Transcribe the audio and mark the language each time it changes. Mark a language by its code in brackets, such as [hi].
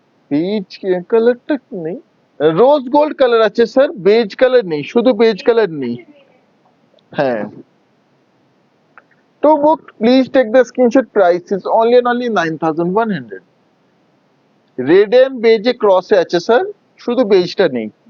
[bn] Base কালারটা নেই, rose gold colour আছে স্যার, বেজ কালার নেই, শুধু বেজ কালার নেই। [en] হ্যাঁ, to book please take the screenshot, price is only and only 9100। [bn] Red and বেজে ক্রসে আছে স্যার, শুধু বেজটা নেই।